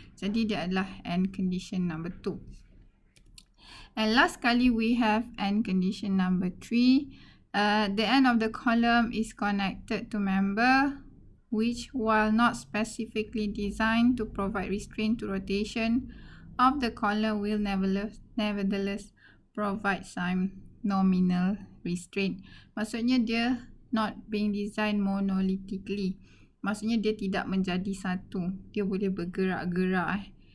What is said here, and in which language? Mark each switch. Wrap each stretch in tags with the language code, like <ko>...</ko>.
<ms>Jadi dia adalah end condition number 2.</ms> <en>And last</en> <ms>kali</ms> <en>we have end condition number 3. The end of the column is connected to member which, while not specifically designed to provide restraint to rotation of the column, will nevertheless provide some nominal restraint.</en> <ms>Maksudnya dia</ms> <en>not being designed monolithically.</en> <ms>Maksudnya dia tidak menjadi satu. Dia boleh bergerak-gerak.</ms>